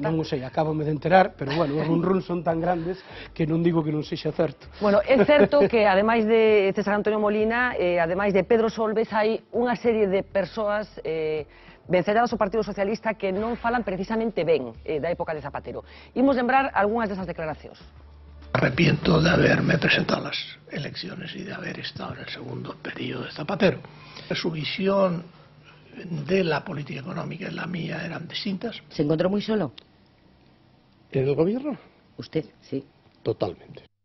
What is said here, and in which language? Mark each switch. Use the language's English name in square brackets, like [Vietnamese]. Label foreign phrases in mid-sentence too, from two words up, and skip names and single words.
[Galician] Non o sei, acábame de enterar, pero bueno, os runruns son tan grandes que non digo que non sexa certo. Bueno, é certo que ademais de César Antonio Molina, ademais de Pedro Solbes, hai unha serie de persoas vencelladas ao Partido Socialista que non falan precisamente ben da época de Zapatero. Imos lembrar algunhas desas declaracións. [Spanish] Arrepiento de haberme presentado a las elecciones y de haber estado en el segundo periodo de Zapatero. Su visión de la política económica y la mía eran distintas. ¿Se encontró muy solo? ¿En el gobierno? Usted, sí. Totalmente.